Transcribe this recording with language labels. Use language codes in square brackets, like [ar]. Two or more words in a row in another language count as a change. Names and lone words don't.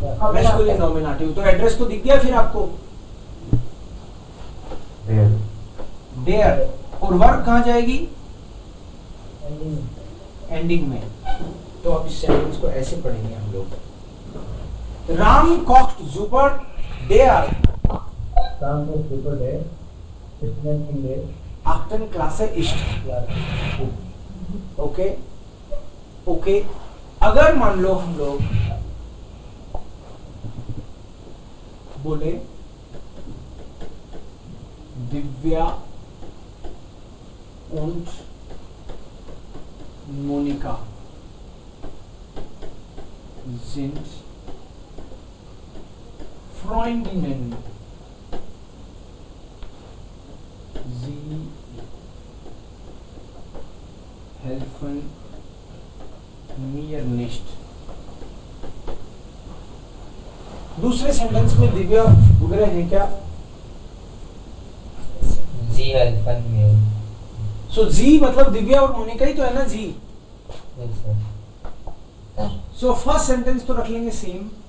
[en] masculine, nominative. [hi] तो एड्रेस तो दिख गया फिर आपको. [de] Der. [hi] देयर. और वर्ब कहाँ जाएगी? एंडिंग में. तो अब इस सेंटेंस को ऐसे पढ़ेंगे हम लोग. [de] राम kocht super der Ram kocht super der Student in der 8. Klasse ist. [en] okay okay. [hi] अगर मान लो हम लोग बोले दिव्या [de] und Monika sind Freundinnen. Sie helfen mir nicht. [hi] दूसरे सेंटेंस में दिव्या वगैरह है क्या? [de] Sie helfen [hi] में. सो जी मतलब दिव्या और मोनिका ही तो है ना जी. [en] yes sir. [hi] सो [en] first sentence [hi] तो रख लेंगे सेम.